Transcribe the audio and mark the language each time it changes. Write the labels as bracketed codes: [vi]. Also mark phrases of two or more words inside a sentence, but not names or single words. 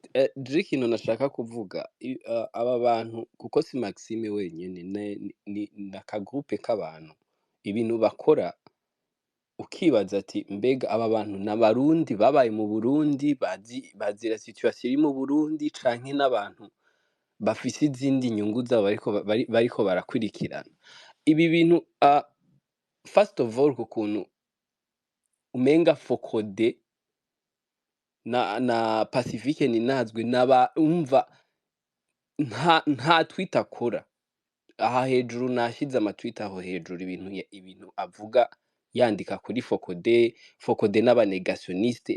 [rn] Drikino nashaka kuvuga aba bantu kuko si Maxime wenyene ni nakagroupe k'abantu ibintu bakora ukibaza ati mbega aba bantu n'abarundi babaye mu Burundi bazira situation iri mu Burundi canke n'abantu bafise izindi nyungu zabo bariko barakurikirana ibi bintu. [en] First of all [rn] kukuntu umenga Focode na Pacifique ni nazwe naba umva nta tweet akora aha hejuru nashize ama tweet aho hejuru ibintu avuga yandika kuri Focode n'abanegationniste.